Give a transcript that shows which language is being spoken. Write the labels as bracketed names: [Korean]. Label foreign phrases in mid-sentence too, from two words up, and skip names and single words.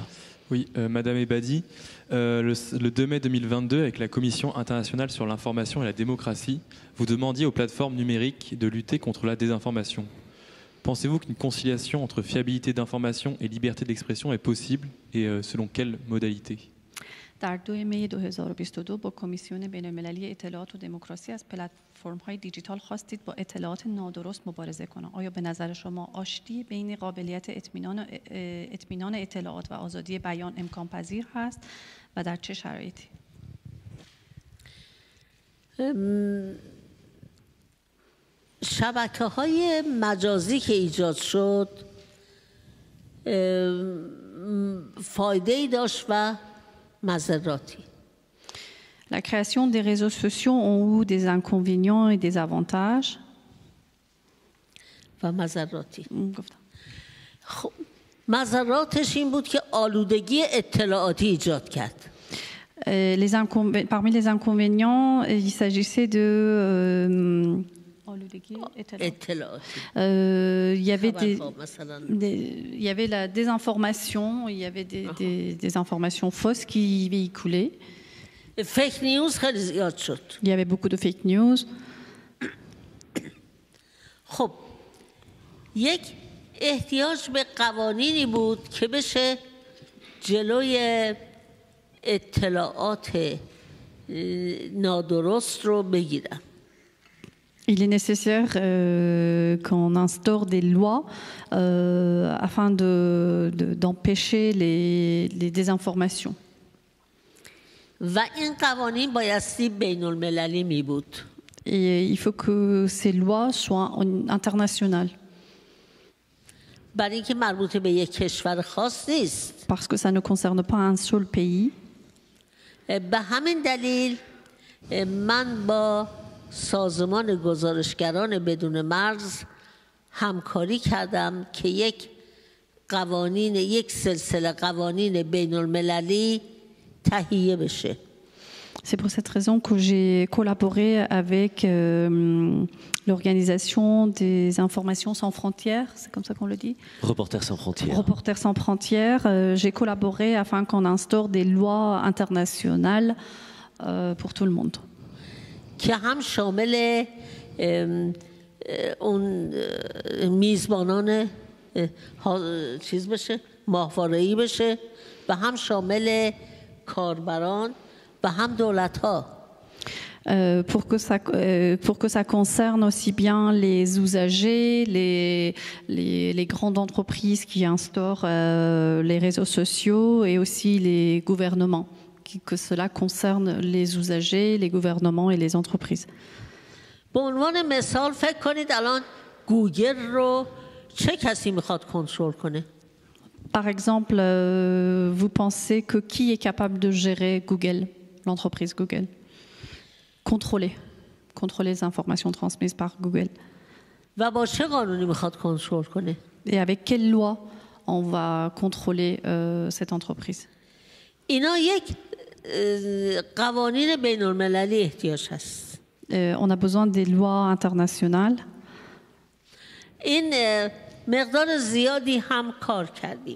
[French] Oui, Madame Ebadi, le 2 mai 2022, avec la Commission internationale sur l'information et la démocratie, vous demandiez aux plateformes numériques de lutter contre la désinformation. Pensez-vous qu'une conciliation entre fiabilité d'information et liberté d'expression est possible et selon quelles modalités? [Persian] در 2 می 2022 با کمیسیون بین‌المللی اطلاعات و دموکراسی از پلتفرم‌های دیجیتال خواستید با اطلاعات نادرست مبارزه کنند. آیا به نظر شما آشتی بین قابلیت اطمینان اطلاعات و آزادی بیان امکان پذیر هست و در چه شرایطی؟ شبکه‌های مجازی که ایجاد شد فایده‌ای داشت و مضراتی. [French] La création des réseaux sociaux ont eu des inconvénients et des avantages. [Persian] و مضراتی. خب مضراتش این بود که آلودگی اطلاعاتی ایجاد کرد. [French] Parmi les inconvénients, il s'agissait de il y avait la désinformation, il y avait des informations fausses qui véhiculaient. [English] fake news [Persian] خیلی زیاد شد. [French] Il y avait beaucoup de [English] fake news. [Persian] خب یک احتیاج به قوانینی بود که بشه جلوی اطلاعات نادرست رو بگیرن. [French] Il est nécessaire qu'on instaure des lois afin d'empêcher les désinformations. [Persian] و این قوانین بایستی بین المللی می بود. [French] Et il faut que ces lois soient internationales. [Persian] برای اینکه مربوط به یک کشور خاص نیست. [French] Parce que ça ne concerne pas un seul pays. [Persian] به همین دلیل من با سازمان گزارشگران بدون مرز همکاری کردم که یک سلسله قوانین بین المللی تهیه بشه. [French] C'est pour cette raison que j'ai collaboré avec l'organisation des informations sans frontières, c'est comme ça qu'on le dit? Reporters sans frontières. Reporters sans frontières. J'ai collaboré afin qu'on instaure des lois internationales pour tout le monde. [Persian] که هم شامل اون میزبانان چیز بشه، ماهواره‌ای بشه و هم شامل کاربران و هم دولت‌ها. [French] Pour que ça concerne aussi bien les usagers, les grandes entreprises qui instaurent les réseaux sociaux et aussi les gouvernements, que cela concerne les usagers, les gouvernements et les entreprises. [Persian] به عنوان مثال فکر کنید الان گوگل رو چه کسی میخواد کنترل کنه؟ [French] Par exemple, vous pensez que qui est capable de gérer Google, l'entreprise Google? Contrôler les informations transmises par Google. [Persian] و با چه قانونی میخواد کنترل کنه؟ [French] Et avec quelle loi on va contrôler cette entreprise? [Persian] اینا یک قوانین بین المللی احتیاج هست. [French] On a besoin des lois internationales. [Persian] این مقدار زیادی هم کار کردیم.